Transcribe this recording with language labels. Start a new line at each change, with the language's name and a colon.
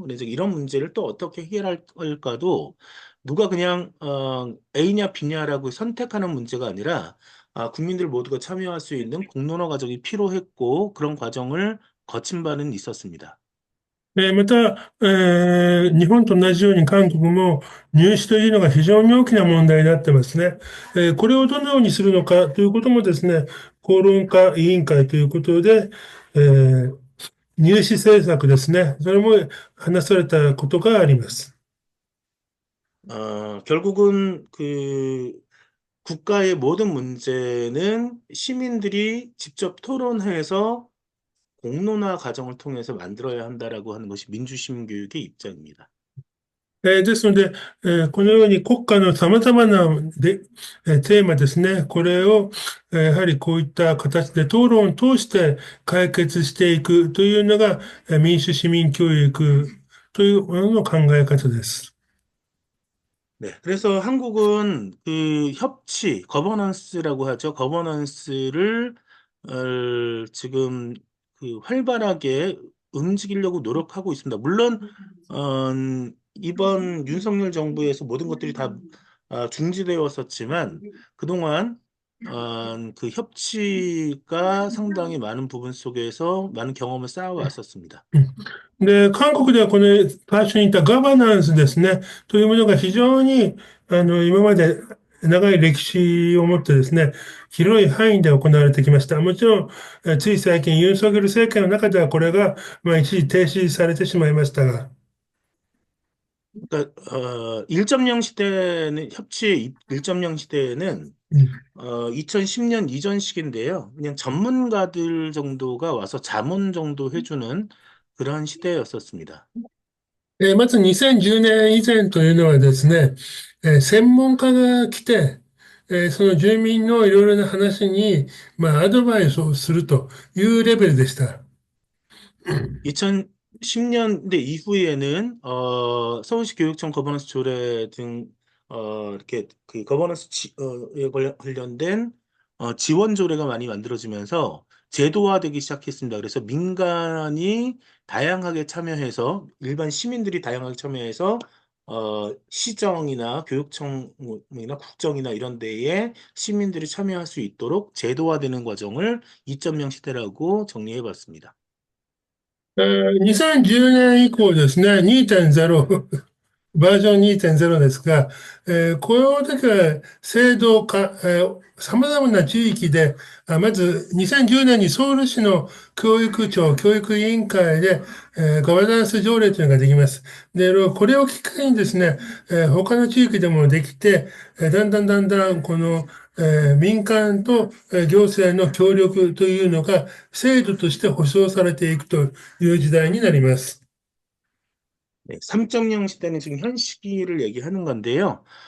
Korean: 그래서 이런 문제를 또 어떻게 해결할까도 누가 그냥 A냐 B냐라고 선택하는 문제가 아니라 국민들 모두가 참여할 수 있는 공론화 과정이 필요했고 그런 과정을 거친 바는 있었습니다.
Japanese: また、日本と同じように韓国も入試というのが非常に大きな問題になってますね。これをどのようにするのかということもですね、討論家委員会ということで、入試政策ですね。それも話されたことがあります。
Korean: 결국은 그 국가의 모든 문제는 시민들이 직접 토론해서 공론화 과정을 통해서 만들어야 한다라고 하는 것이 민주시민 교육의 입장입니다.
Japanese: ですので、このように国家の様々なテーマですね、これを、やはりこういった形で討論を通して解決していくというのが、民主市民教育というものの考え方です。 네.
Korean: 그래서 한국은 그 협치, 거버넌스라고 하죠. 거버넌스를 지금 그 활발하게 움직이려고 노력하고 있습니다. 물론 어, 이번 윤석열 정부에서 모든 것들이 다 중지되었었지만 그동안 그 협치가 상당히 많은 부분 속에서 많은 경험을 쌓아왔었습니다.
Japanese: で、韓国ではこの最初に言ったガバナンスですね、というものが非常に、今まで長い歴史を持ってですね、広い範囲で行われてきました。もちろん、つい最近、ユン・ソギョル政権の中ではこれが、一時停止されてしまいましたが、
Korean: 그러니까 1.0 시대는 협치의 1.0 시대는 2010년 이전 시기인데요. 그냥 전문가들 정도가 와서 자문 정도 해주는 그런 시대였었습니다.
Japanese: まず2010年以前というのはですね、専門家が来て、その住民のいろいろな話に、アドバイスをするというレベルでした。 네.
Korean: 2010년대 이후에는 서울시 교육청 거버넌스 조례 등 이렇게 그 거버넌스에 관련된 지원 조례가 많이 만들어지면서 제도화되기 시작했습니다. 그래서 민간이 다양하게 참여해서 일반 시민들이 다양하게 참여해서 시정이나 교육청이나 국정이나 이런 데에 시민들이 참여할 수 있도록 제도화되는 과정을 2.0 시대라고 정리해 봤습니다.
Japanese: 2010年以降ですね、2.0バージョン2.0ですが、この時は制度化、様々な地域で、まず2010年にソウル市の教育庁、教育委員会で、ガバナンス条例というのができます。で、これをきっかけにですね、他の地域でもできて、だんだんこの、民間と行政の協力というのが制度として保障されていくという時代になります。
Korean: 네, 3.0 시대는 지금 현 시기를 얘기하는 건데요.